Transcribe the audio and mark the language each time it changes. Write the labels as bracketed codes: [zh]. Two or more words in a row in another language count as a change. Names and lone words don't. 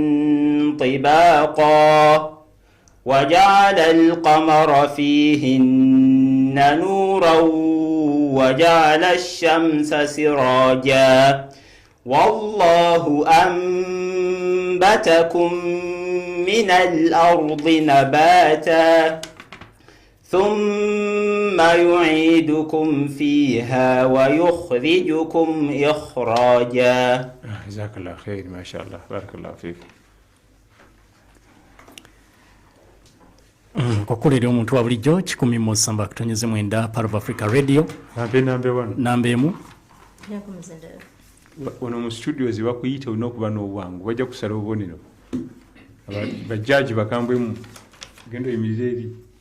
[ar] طباقا وجعل القمر فيهن نورا وجعل الشمس سراجا والله أنبتكم من الأرض نباتا ثم يعيدكم فيها ويخرجكم إخراجا. جزاك الله خير ما شاء الله بارك الله فيك. [lg] Kwakulira omuntu wa bulijjo 107.9 Part of Africa Radio. Nambe wano. Nambemu. Wano mu studios bakuyita olina okuba n'obwangu bajja kusala obubonero. Bajjaji bakambwemu gendo yimirire eri.